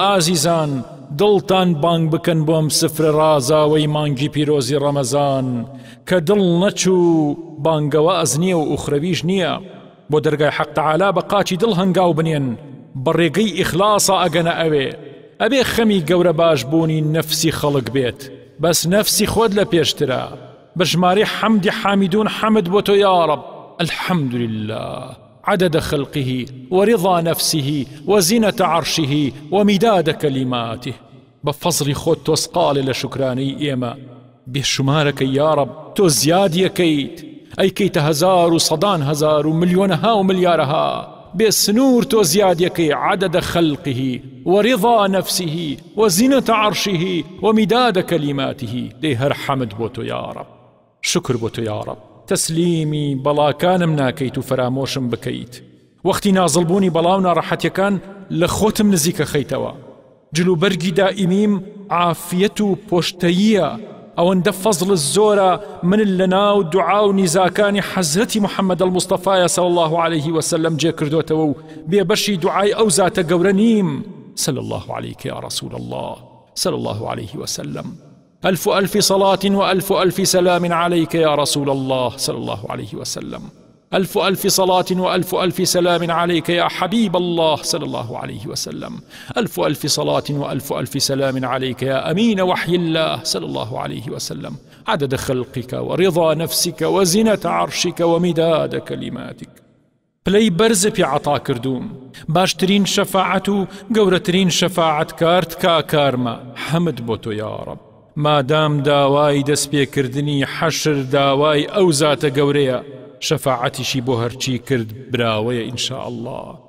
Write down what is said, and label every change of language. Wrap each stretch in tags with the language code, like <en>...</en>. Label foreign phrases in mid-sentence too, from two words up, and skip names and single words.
<ckb>ئازیزان، دڵتان بانگ بکەن بۆم سفرە ڕازاوەی مانگی پیرۆزی ڕەمەزان، کە دڵ نەچوو بانگەواز نییە و ئوخرەویش نییە. بۆ دەرگای حەق تەعالا بە قاچی دڵ هەنگاو بنێن، بە ڕێگەی ئیخلاسە ئەگەنە ئەوێ. ئەبێ خەمی گەورە باشبوونی نەفسی خەڵک بێت، بەس نەفسی خۆت لە پێشترە. بە ژمارەی حەمدی حامیدون حەمد بۆ تۆ</ckb> <ar>یا رب. الحەمد لله عدد خلقه ورضا نفسه وزنة عرشه ومداد كلماته.</ar> <ckb>بە فەزڵی خۆت تۆ سقالێ لە شکرانەی ئێمە. بێشمارەکە</ckb> <ar>یا رب،</ar> <ckb>تۆ زیادیەکەیت. ئەیکەیتە هەزار و سەدان هەزار و ملیۆنەها و ملیارەها. بێ سنوور تۆ زیادیەکەی.</ckb> <ar>عدد خلقه ورضا نفسه وزنة عرشه ومداد كلماته.</ar> <ckb>دەی هەر حەمد بۆ تۆ</ckb> <ar>یا رب،</ar> <ckb>شکر بۆ تۆ</ckb> <ar>یا رب.</ar> <ckb>تەسلیمی بەڵاکانم ناکەیت و فرامۆشم بکەیت. وەختی نازڵبوونی بەڵاو ناڕەحەتیەکان لە خۆتم نزیکە خەیتەوە. جلوبەرگی دائیمیم عافیەت و پۆشتەییە. ئەوەندە فەزڵ زۆرە من لە ناو دوعا و نیزاکانی حەزرەتی محەممەد المستەفایە</ckb> <ar>صلی الله عليه وسلم</ar> <ckb>جێ کردوتەوە و بێبەشی دوعای ئەو زاتە گەورە نیم.</ckb> <ar>صلی الله عليك يا رسول الله، صلی الله عليه وسلم. ألف ألف صلاة وألف ألف سلام عليك يا رسول الله صلى الله عليه وسلم. ألف ألف صلاة وألف ألف سلام عليك يا حبيب الله صلى الله عليه وسلم. ألف ألف صلاة وألف ألف سلام عليك يا أمين وحي الله صلى الله عليه وسلم. عدد خلقك ورضا نفسك وزنة عرشك ومداد كلماتك.</ar> <ckb>پلەی بەرز پێ عەتا کردووم. باشترین شەفاعەت و گەورەترین شەفاعەتکار تکا کارمە. حەمد بۆ تۆ</ckb> <ar>یا ڕەب.</ar> <ckb>مادام داوای دەستپێکردنی حەشر داوای ئەو زاتە گەورەیە، شەفاعەتیشی بۆ هەرچی کرد براوەیە</ckb> <ar>ئینشاء الله.</ar>